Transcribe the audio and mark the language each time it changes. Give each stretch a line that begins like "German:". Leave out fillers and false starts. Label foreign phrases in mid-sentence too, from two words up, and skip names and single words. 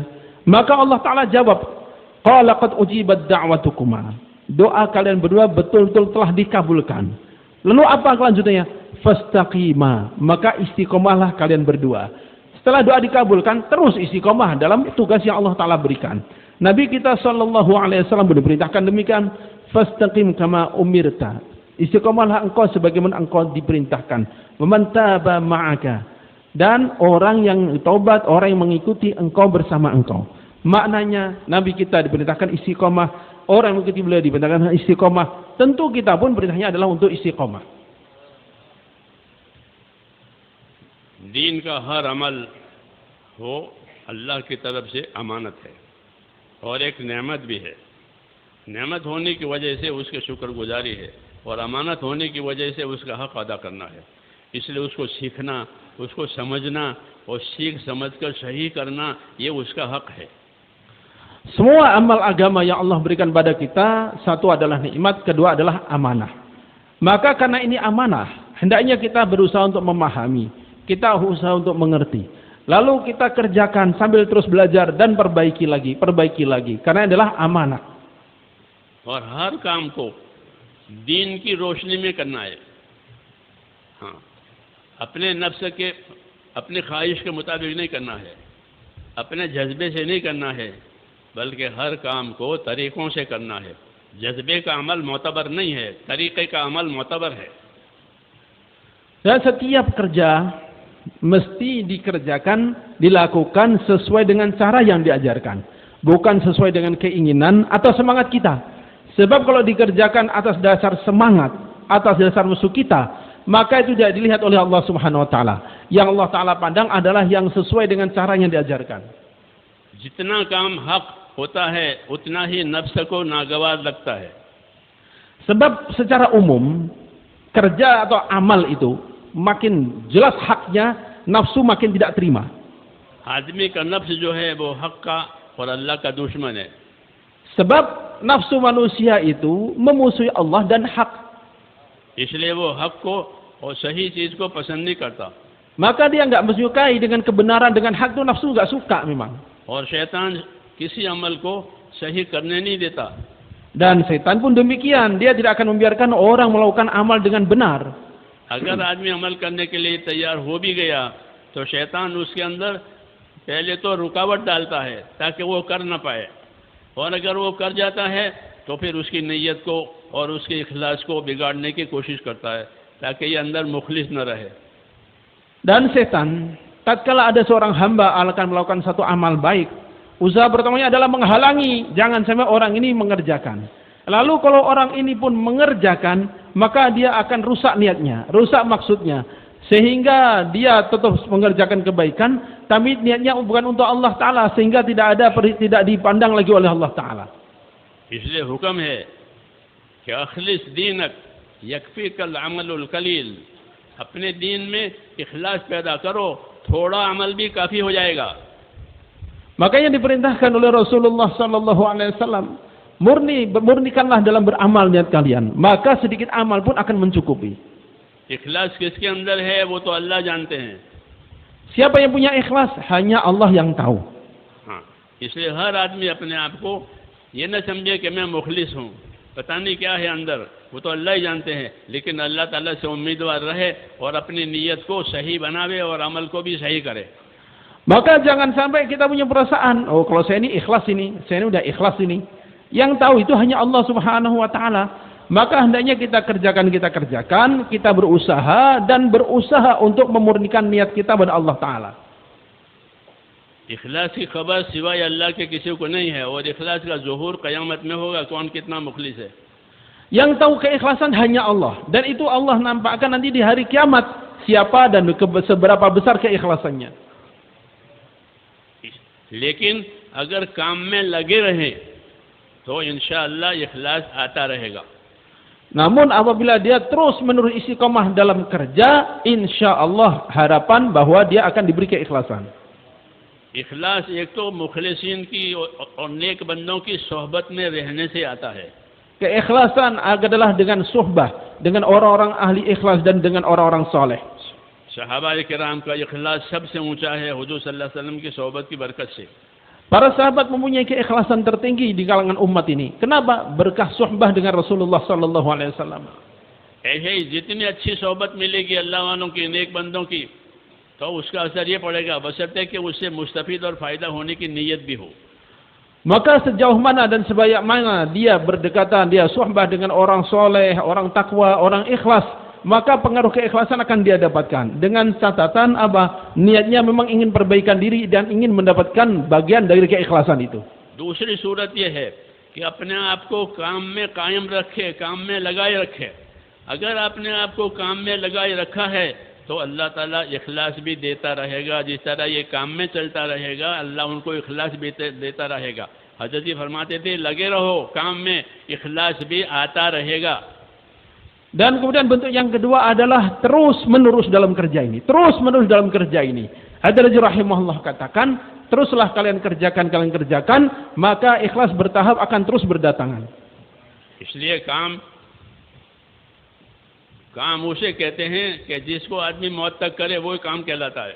Indonesian: Maka Allah Ta'ala jawab,
Arabic: قال قد أجيبت دعوتكما,
Indonesian: doa kalian berdua betul-betul telah dikabulkan. Lalu apa kelanjutannya? Fastaqima, maka istiqomahlah kalian berdua. Setelah doa dikabulkan, terus istiqomah dalam tugas yang Allah Ta'ala berikan. Nabi kita
Arabic: صلى الله عليه وسلم
Indonesian: diperintahkan demikian,
Arabic: فاستقم كما أمرت,
Indonesian: istiqomahlah engkau sebagaimana engkau diperintahkan.
Arabic: ومن تاب معك,
Indonesian: dan orang yang taubat, orang yang mengikuti engkau bersama engkau. Maknanya Nabi kita diperintahkan istiqomah, orang yang mengikuti beliau diperintahkan istiqomah. Tentu kita pun perintahnya adalah untuk istiqomah.
Hindi: दीन का हर अमल हो अल्लाह की तरफ से अमानत है और एक नेमत भी है। नेमत होने की वजह से उसके शुक्रगुजारी है, और अमानत होने की वजह से उसका हक अदा करना है। इसलिए उसको सीखना, उसको समझना और सीख समझकर सही करना, ये उसका हक है।
Indonesian: Semua amal agama yang Allah berikan pada kita, satu adalah nikmat, kedua adalah amanah. Maka karena ini amanah, hendaknya kita berusaha untuk memahami, kita berusaha untuk mengerti. Lalu kita kerjakan sambil terus belajar dan perbaiki lagi, karena adalah amanah.
Hindi: और हर काम को दीन की रोशनी में करना है। हाँ, अपने नफ्स के, अपने ख्वाहिश के मुताबिक नहीं करना है, अपने जज्बे से नहीं करना है, बल्कि हर काम को तरीकों से करना है। जज्बे का अमल मोतबर नहीं है, तरीके का अमल मोतबर है।
Indonesian: Dan setiap kerja mesti dikerjakan, dilakukan sesuai dengan cara yang diajarkan, bukan sesuai dengan keinginan atau semangat kita. Sebab kalau dikerjakan atas dasar semangat, atas dasar musuh kita, maka itu tidak dilihat oleh Allah
Arabic: سبحانه وتعالى.
Indonesian: Yang Allah Ta'ala pandang adalah yang sesuai dengan cara yang diajarkan.
Hindi: जितना काम हक होता है उतना ही नफ्स को नागवार लगता है।
Indonesian: Sebab secara umum kerja atau amal itu makin jelas haknya, nafsu makin tidak terima.
Hindi: आदमी का नफ्स जो है वो हक का और अल्लाह का दुश्मन है।
Indonesian: Sebab nafsu manusia itu memusuhi Allah dan hak.
Hindi: इसलिए वो हक को और सही चीज को पसंद नहीं करता।
Indonesian: Maka dia enggak menyukai dengan kebenaran, dengan hak itu nafsu enggak suka memang.
Hindi: और शैतान किसी अमल को सही करने नहीं देता।
Indonesian: Dan setan pun demikian, dia tidak akan membiarkan orang melakukan amal dengan benar.
Hindi: अगर आदमी अमल करने के लिए तैयार हो भी गया तो शैतान उसके अंदर पहले तो रुकावट डालता है ताकि वो कर ना पाए, और अगर वो कर जाता है तो फिर उसकी नीयत को और उसके इखलास को बिगाड़ने की कोशिश करता है ताकि ये अंदर मुखलिस न रहे।
Indonesian: Dan setan tatkala ada seorang hamba akan melakukan satu amal baik, usaha pertamanya adalah menghalangi jangan sampai orang ini mengerjakan. Lalu kalau orang ini pun mengerjakan, maka dia akan rusak niatnya, rusak maksudnya, sehingga dia tetap mengerjakan kebaikan, tapi niatnya bukan untuk Allah Ta'ala, sehingga tidak dipandang lagi oleh Allah Ta'ala.
Hindi: इसलिए हुक्म है कि
Arabic: أخلص دينك يكفيك العمل القليل,
Hindi: अपने दीन में इखलास पैदा करो, थोड़ा अमल भी काफी हो जाएगा.
Indonesian: Makanya diperintahkan oleh Rasulullah
Arabic: صلى الله عليه وسلم,
Indonesian: murnikanlah dalam beramal niat kalian, maka sedikit amal pun akan mencukupi.
Hindi: इखलास किसके अंदर है वो तो अल्लाह जानते हैं.
Indonesian: Siapa yang punya ikhlas hanya Allah yang tahu.
Hindi: हाँ, इसलिए हर आदमी अपने आप को ये न समझे कि मैं मुखलिस हूँ, पता नहीं क्या है अंदर, वो तो अल्लाह ही जानते हैं. लेकिन अल्लाह ताला से उम्मीदवार रहे और अपनी नीयत को सही बनावे और अमल को भी सही करे.
Indonesian: Maka jangan sampai kita punya perasaan, oh kalau saya ini ikhlas ini, saya ini udah ikhlas ini. Yang tahu itu hanya Allah
Arabic: سبحانه وتعالى.
Indonesian: Maka hendaknya kita kerjakan, kita berusaha dan berusaha untuk memurnikan niat kita pada Allah taala.
Hindi: इखलास की खबर सिवाय अल्लाह के किसी को नहीं है और इखलास का ज़ुहूर क़यामत में होगा, कौन कितना मुखलिस है.
Indonesian: Yang tahu keikhlasan hanya Allah, dan itu Allah nampakkan nanti di hari kiamat siapa dan seberapa besar keikhlasannya.
Hindi: लेकिन अगर काम में लगे रहे तो इंशाअल्लाह इखलास आता रहेगा.
Indonesian: Namun apabila dia terus menerus istiqomah dalam kerja, insyaallah harapan bahwa dia akan diberi keikhlasan.
Hindi: इखलास एक तो मुखलिसीन की और नेक बंदों की सोहबत में रहने से आता है.
Indonesian: Keikhlasan adalah dengan suhbah, dengan orang-orang ahli ikhlas dan dengan orang-orang saleh.
Hindi: सहाबा किराम का इखलास सबसे ऊंचा है हुजूर
Arabic: صلى الله عليه وسلم
Hindi: की सोहबत की बरकत से.
Indonesian: Para sahabat mempunyai keikhlasan tertinggi di kalangan umat ini. Kenapa? Berkah suhbah dengan Rasulullah
Arabic: صلى الله عليه وسلم.
Hindi: ऐसे ही जितनी अच्छी सोहबत मिलेगी अल्लाह वालों की, नेक बंदों की, तो उसका असर ये पड़ेगा बशर्ते कि उससे मुस्तफीद और फायदा होने की नीयत भी हो.
Indonesian: Maka sejauh mana dan sebanyak mana dia berdekatan, dia suhbah dengan orang soleh, orang takwa, orang ikhlas, maka pengaruh keikhlasan akan dia dapatkan. Dengan catatan apa? Niatnya memang ingin perbaikan diri dan ingin mendapatkan bagian dari keikhlasan itu.
Hindi: दूसरी सूरत ये है कि अपने आप को काम में कायम रखे, काम में लगाए रखे. अगर आपने आप को काम में लगाए रखा है तो अल्लाह ताला इखलास भी देता रहेगा. जिस तरह ये काम में चलता रहेगा अल्लाह उनको इखलास भी देता रहेगा. हज़रत जी फरमाते थे लगे रहो काम में, इखलास भी आता रहेगा.
Indonesian: Dan kemudian bentuk yang kedua adalah terus menerus dalam kerja ini. Terus menerus dalam kerja ini. Hadzal rahimahullah katakan, teruslah kalian kerjakan, maka ikhlas bertahap akan terus berdatangan.
Hindi: इसलिए काम उसे कहते हैं कि जिसको आदमी मौत तक करे वो काम कहलाता है.